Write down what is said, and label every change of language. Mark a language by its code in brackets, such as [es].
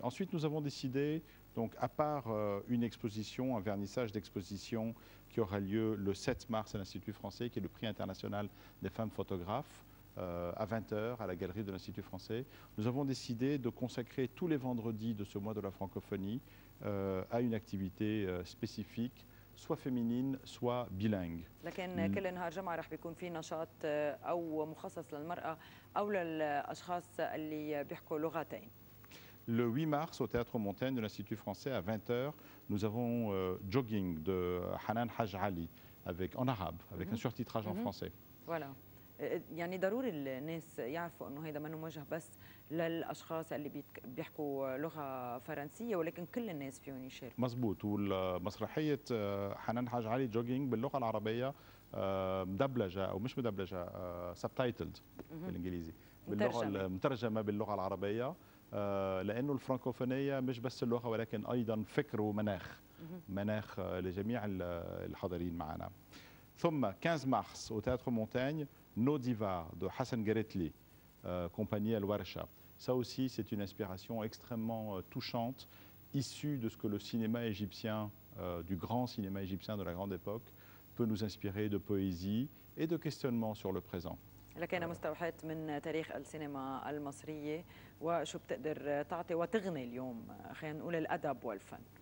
[fr] Ensuite, nous avons décidé, donc, à part une exposition, un vernissage d'exposition qui aura lieu le 7 mars à l'Institut français, qui est le prix international des femmes photographes, à 20h à la galerie de l'Institut français, nous avons décidé de consacrer tous les vendredis de ce mois de la francophonie à une activité spécifique, soit féminine, soit bilingue. [ar] لكن كل نهار جمعة رح بيكون في نشاط أو مخصص للمرأة أو للأشخاص اللي بيحكوا لغتين. [fr] Le 8 mars, au Théâtre Montaigne de l'Institut français, à 20h, nous avons Jogging de Hanan Haj Ali, en arabe, avec un surtitrage en français. Voilà. [ar] يعني ضروري الناس يعرفوا انه هيدا منه موجه بس للاشخاص اللي بيحكوا لغه فرنسيه ولكن كل الناس فيهم يشاركوا. مزبوط. والمسرحيه حنان حاج علي جوجينج باللغه العربيه مدبلجه او مش مدبلجه سبتايتلد بالانجليزي باللغه مترجمه باللغه العربيه لانه الفرنكوفونيه مش بس اللغه ولكن ايضا فكر ومناخ مناخ لجميع الحاضرين معنا. ثم [fr] 15 mars au Théâtre Montaigne, Nos Divas de Hassan Geretli, compagnie El Warsha. Ça aussi, c'est une inspiration extrêmement touchante, issue de ce que le cinéma égyptien, du grand cinéma égyptien de la grande époque, peut nous inspirer de poésie et de questionnement sur le présent. [ar] لكن مستوحاة من تاريخ السينما المصرية وشو بتقدر تعطي وتغني اليوم خلينا نقول الأدب والفن.